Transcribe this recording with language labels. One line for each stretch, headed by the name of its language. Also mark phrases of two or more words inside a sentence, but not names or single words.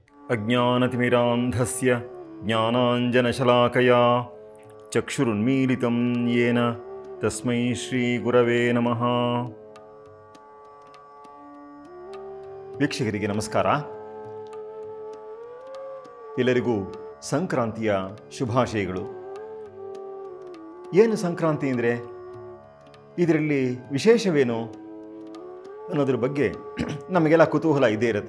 Sanskrit: ಅಜ್ಞಾನತಿಮಿರಾಂಧಸ್ಯ ಜ್ಞಾನಾಂಜನಶಲಾಕಯಾ ಚಕ್ಷುರುನ್ಮೀಲಿತಂ ಯೇನ ತಸ್ಮೈ ಶ್ರೀ ಗುರವೇ ನಮಃ.
Kannada: ವೀಕ್ಷಕರಿಗೆ ನಮಸ್ಕಾರ. ಎಲ್ಲರಿಗೂ ಸಂಕ್ರಾಂತಿಯ ಶುಭಾಶಯಗಳು. ಏನು ಸಂಕ್ರಾಂತಿ ಅಂದರೆ, ಇದರಲ್ಲಿ ವಿಶೇಷವೇನು ಅನ್ನೋದ್ರ ಬಗ್ಗೆ ನಮಗೆಲ್ಲ ಕುತೂಹಲ ಇದ್ದೇ ಇರುತ್ತೆ.